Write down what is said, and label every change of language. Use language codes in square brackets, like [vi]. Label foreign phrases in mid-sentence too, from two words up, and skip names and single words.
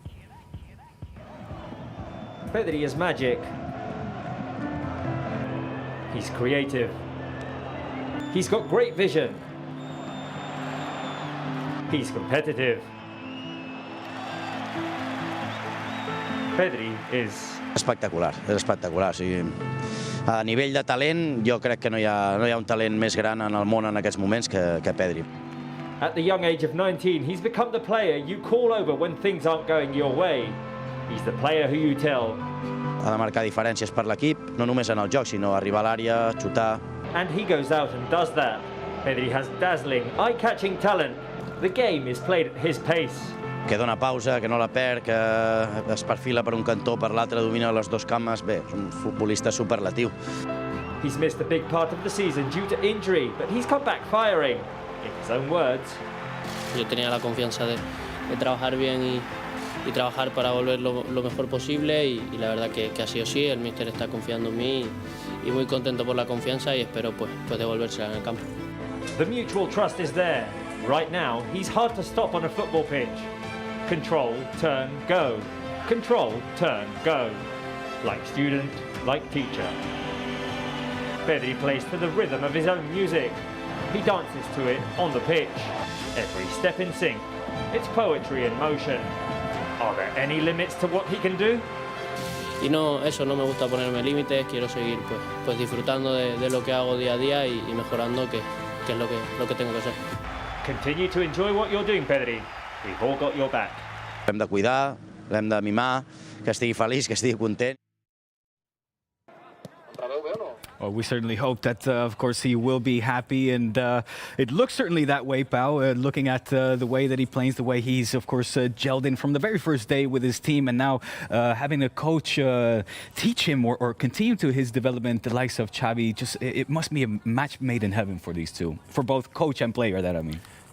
[en] Pedri is magic. He's creative. He's got great vision. He's competitive. Pedri is [ca] espectacular, és espectacular. O sigui, a nivell de talent, jo crec que no hi ha un talent més gran en el món en aquests moments que Pedri. [en] At the young age of 19, he's become the player you call over when things aren't going your way. He's the player who you tell. [ca] Ha de marcar diferències per l'equip, no només en el joc, sinó arribar a l'àrea, xutar. [en] And he goes out and does that. Pedri has dazzling, eye-catching talent. The game is played at his pace. [ca] Que dona pausa, que no la perd, que es perfila per un cantó, per l'altre, domina les 2 cames. Bé, és un futbolista superlatiu. [en] He's missed a big part of the season due to injury, but he's come back firing. In his own words. [es] Yo tenía la confianza de trabajar bien y trabajar para volver lo mejor posible y la verdad que ha sido así. El míster está confiando en mí y muy contento por la confianza y espero pues devolvérsela en el campo. [en] The mutual trust is there. Right now, he's hard to stop on a football pitch. Control, turn, go. Control, turn, go. Like student, like teacher. Pedri plays to the rhythm of his own music. He dances to it on the pitch. Every step in sync. It's poetry in motion. Are there any limits to what he can do? [es] Y no me gusta ponerme límites, quiero seguir pues disfrutando de lo que hago día a día y mejorando, que es lo que tengo que hacer. [en] Continue to enjoy what you're doing, Pedri. We've all got your back. [ca] L'hem de cuidar, l'hem de mimar, que estigui feliç, que estigui content. [en] Well, we certainly hope that, of course, he will be happy, and it looks certainly that way, Pau, looking at the way that he plays, the way he's, of course, gelled in from the very first day with his team, and now having a coach teach him or continue to his development, the likes of Xavi, it must be a match made in heaven for these two, for both coach and player, that I mean.